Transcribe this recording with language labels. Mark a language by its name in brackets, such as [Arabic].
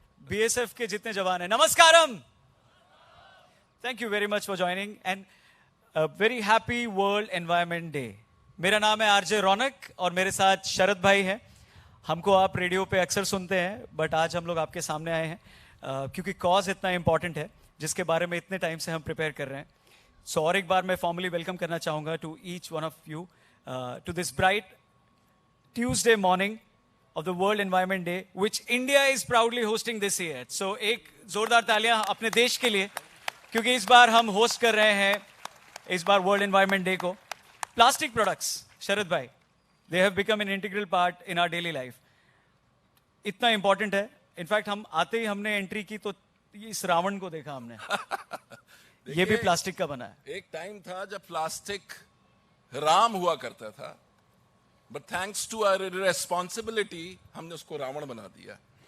[Hindi] BSF के जितने जवान हैं, नमस्कारम. [English] Thank you very much for joining and a very happy World Environment Day. [Hindi] मेरा नाम है आरजे रौनक और मेरे साथ शरद भाई हैं. हमको आप रेडियो पे अक्सर सुनते हैं, [English] but [Hindi] आज हम लोग आपके सामने आए हैं क्योंकि कॉज इतना इम्पॉर्टेंट है जिसके बारे में इतने टाइम से हम प्रिपेयर कर रहे हैं. सो और एक बार मैं फॉर्मली वेलकम करना चाहूँगा [English] To each one of you to this bright Tuesday morning of the World Environment Day, which India is proudly hosting this year. [Hindi] So एक जोरदार तालियां अपने देश के लिए, क्योंकि इस बार हम होस्ट कर रहे हैं इस बार World Environment Day को. [English] Plastic products, [Hindi] शरद भाई, [English] they have become an integral part in our daily life. [Hindi] इतना important है. इनफैक्ट हम आते ही हमने एंट्री की तो इस रावण को देखा हमने. ये भी प्लास्टिक का बना है. एक टाइम था जब प्लास्टिक राम हुआ करता था, [English] but thanks to our irresponsibility [Hindi] हमने उसको रावण बना दिया.